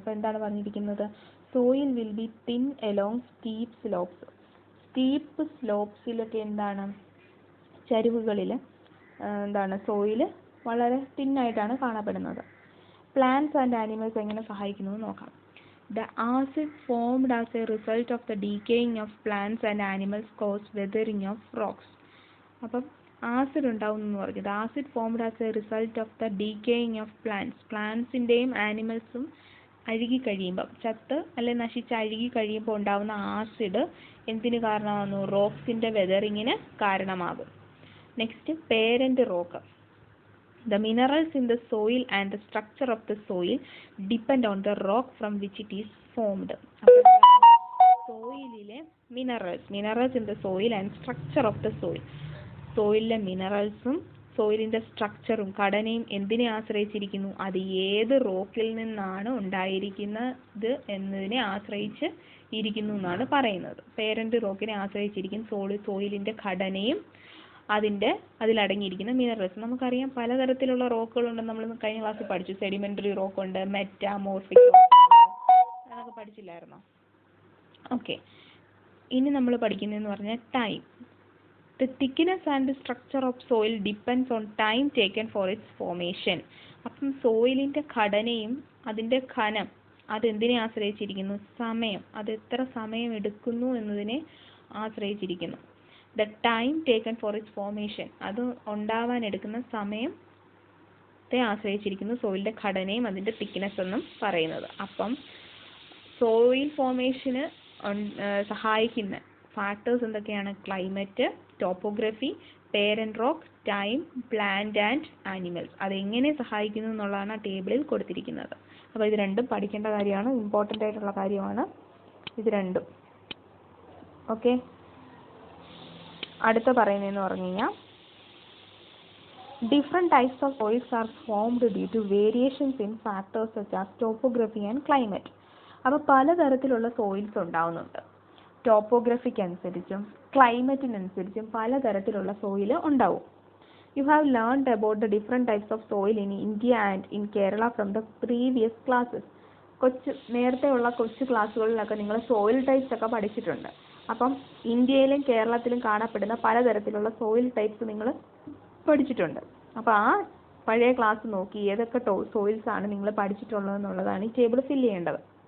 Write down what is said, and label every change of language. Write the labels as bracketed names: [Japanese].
[Malayalam] അപ്പോൾ എന്താണ് പറഞ്ഞിരിക്കുന്നത്, [English] Soil will be thin along steep slopes. [Malayalam] Steep സ്ലോപ്സിലൊക്കെ എന്താണ്, ചരിവുകളിൽ സോയിൽ വളരെ തിന്നായിട്ടാണ് കാണപ്പെടുന്നത്. പ്ലാന്റ്സ് ആൻഡ് ആനിമൽസ് എങ്ങനെ സഹായിക്കുന്നു എന്ന് നോക്കാം. [English] The acid formed as a result of the decaying of plants and animals caused weathering of rocks. [Malayalam] അപ്പം ആസിഡ് ഉണ്ടാവുന്നു എന്ന് പറഞ്ഞത്, [English] acid formed as a result of the decaying of [Malayalam] പ്ലാന്റ്സിൻ്റെയും ആനിമൽസും അഴുകി കഴിയുമ്പം, ചത്ത് അല്ലെ നശിച്ച് അഴുകി കഴിയുമ്പോൾ ഉണ്ടാവുന്ന ആസിഡ് എന്തിന് കാരണമാകുന്നു, റോക്സിൻ്റെ വെതറിങ്ങിന് കാരണമാകും. [English] Next, parent rock. The minerals in the soil and the structure of the soil depend on the rock from which it is formed. സോയിലിലെ minerals in the soil and structure of the soil. [Malayalam] സോയിലിലെ മിനറൽസും സോയിലിൻ്റെ സ്ട്രക്ചറും ഘടനയും എന്തിനെ ആശ്രയിച്ചിരിക്കുന്നു, അത് ഏത് റോക്കിൽ നിന്നാണ് ഉണ്ടായിരിക്കുന്നത് എന്നതിനെ ആശ്രയിച്ച് ഇരിക്കുന്നു എന്നാണ് പറയുന്നത്. പേരന്റ് റോക്കിനെ ആശ്രയിച്ചിരിക്കും സോയിലിൻ്റെ ഘടനയും അതിലടങ്ങിയിരിക്കുന്ന മിനറൽസ്. നമുക്കറിയാം പലതരത്തിലുള്ള റോക്കുകളുണ്ട്, നമ്മൾ കഴിഞ്ഞ ക്ലാസ്സിൽ പഠിച്ചു. സെഡിമെന്ററി റോക്ക് ഉണ്ട്, മെറ്റാമോർഫിക് റോക്ക് അതൊക്കെ പഠിച്ചില്ലായിരുന്നോ? ഓക്കെ, ഇനി നമ്മൾ പഠിക്കുന്നതെന്ന് പറഞ്ഞാൽ time. [English] The thickness and the structure of soil depends on time taken for its formation. [Malayalam] അപ്പം സോയിലിൻ്റെ ഘടനയും അതിൻ്റെ ഘനം അതെന്തിനെ ആശ്രയിച്ചിരിക്കുന്നു, സമയം, അത് എത്ര സമയം എടുക്കുന്നു എന്നതിനെ ആശ്രയിച്ചിരിക്കുന്നു. [English] The time taken for its formation, [Malayalam] അത് ഉണ്ടാവാൻ എടുക്കുന്ന സമയത്തെ ആശ്രയിച്ചിരിക്കുന്നു സോയിലിൻ്റെ ഘടനയും അതിൻ്റെ തിക്നെസ് എന്നും പറയുന്നത്. അപ്പം സോയിൽ ഫോർമേഷന് സഹായിക്കുന്ന ഫാക്ടേഴ്സ് എന്തൊക്കെയാണ്, climate, topography, parent rock, time, plant and animals. അതെങ്ങനെ സഹായിക്കുന്നു എന്നുള്ളതാണ് ആ ടേബിളിൽ കൊടുത്തിരിക്കുന്നത്. അപ്പോൾ ഇത് രണ്ടും പഠിക്കേണ്ട കാര്യമാണ്, ഇമ്പോർട്ടൻ്റ് ആയിട്ടുള്ള കാര്യമാണ് ഇത് രണ്ടും. ഓക്കെ, അടുത്ത പറയുന്നതെന്ന് പറഞ്ഞു കഴിഞ്ഞാൽ [English] Different types of soils are formed due to variations in factors such as topography and climate. [Malayalam] അപ്പോൾ പലതരത്തിലുള്ള സോയിൽസ് ഉണ്ടാവുന്നുണ്ട്. ടോപ്പോഗ്രഫിക്ക് അനുസരിച്ചും ക്ലൈമറ്റിനനുസരിച്ചും പലതരത്തിലുള്ള സോയിൽ ഉണ്ടാവും. [English] You have learned about the different types of soil in India and in Kerala from the previous classes. [Malayalam] നേരത്തെയുള്ള കൊച്ചു ക്ലാസ്സുകളിലൊക്കെ നിങ്ങൾ soil types ഒക്കെ പഠിച്ചിട്ടുണ്ട്. അപ്പം ഇന്ത്യയിലും കേരളത്തിലും കാണപ്പെടുന്ന പലതരത്തിലുള്ള സോയിൽ ടൈപ്സ് നിങ്ങൾ പഠിച്ചിട്ടുണ്ട്. അപ്പോൾ ആ പഴയ ക്ലാസ് നോക്കി ഏതൊക്കെ സോയിൽസ് ആണ് നിങ്ങൾ പഠിച്ചിട്ടുള്ളതെന്നുള്ളതാണ് ഈ ടേബിൾ ഫില്ല് ചെയ്യേണ്ടത്.